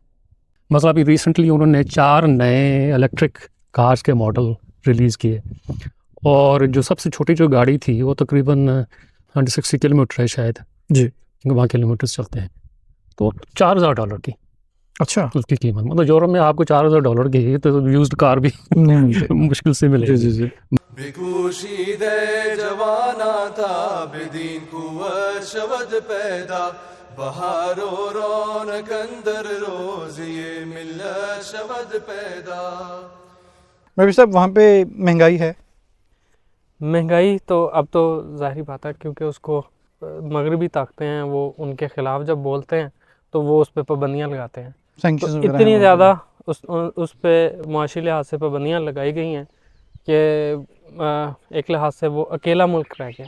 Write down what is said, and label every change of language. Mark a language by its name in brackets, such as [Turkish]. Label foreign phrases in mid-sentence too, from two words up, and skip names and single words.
[Urdu] مثلا ابھی ریسنٹلی انہوں نے 4 نئے [English] electric cars [Urdu] کے ماڈل ریلیز کیے, اور جو سب سے چھوٹی جو گاڑی تھی وہ تقریباً 160 کلومیٹر ہے شاید جی, کیونکہ وہاں کلومیٹرز چلتے ہیں, تو $4000 کی. اچھا. اس کی قیمت مطلب یورپ میں آپ کو $4000 کی تو [English] used car [Urdu] بھی مشکل سے ملے. جی. [Persian] بکوشید جوانا تھا بدین قوت شود پیدا بہار و رونق اندر روز یہ ملت شود پیدا. [Urdu] ربی صاحب وہاں پہ مہنگائی ہے؟ مہنگائی تو اب تو ظاہری بات ہے کیونکہ اس کو مغربی طاقتیں ہیں وہ ان کے خلاف جب بولتے ہیں تو وہ اس پہ پابندیاں لگاتے ہیں. تو اتنی زیادہ اس پہ معاشی لحاظ سے پابندیاں لگائی گئی ہیں کہ ایک لحاظ سے وہ اکیلا ملک رہ گیا.